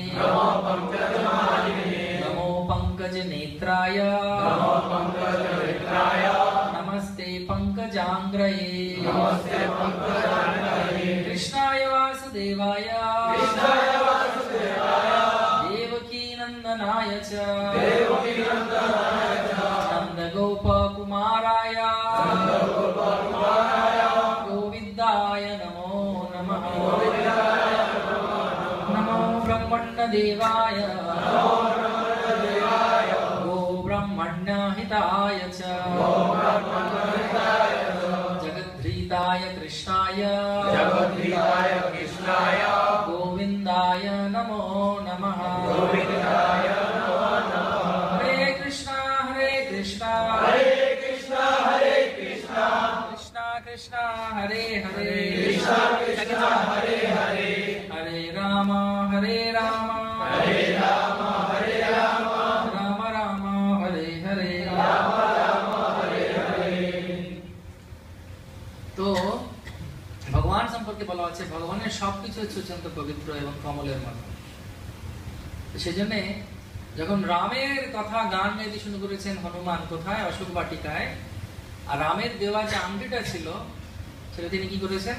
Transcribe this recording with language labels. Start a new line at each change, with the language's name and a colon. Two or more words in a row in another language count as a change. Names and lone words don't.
Sanskrit: নমো পঙ্কজ নেত্রায়, নমস্তে পঙ্কজাঙ্গ্রয়ে, কৃষ্ণায় বাসুদেবায়, দেবকী নন্দনায় চ, নন্দ গোপ কুমারায়, গোविन्दाय नमो नमः। नमो ब्रह्मण्य देवाय, गो ब्रह्मण्य हिताय च, जगद्धिताय कृष्णाय, गोविन्दाय नमो नमः। हरे कृष्णा कृष्णा कृष्णा हरे हरे, कृष्णा हरे हरे, हरे राम हरे राम, हरे राम हरे राम, राम राम हरे हरे, राम राम हरे हरे।
Bangla: তো ভগবান সম্পর্কে বলা হচ্ছে ভগবানের সবকিছু হচ্ছে অত্যন্ত পবিত্র এবং কমলের মতো। সেজন্য যখন রামের কথা গান গাইতে শুরু করেছেন হনুমান, কোথায়? অশোক বাটিকায়। আর রামের দেওয়া যে আংটিটা ছিল সেটা তিনি কি করেছেন?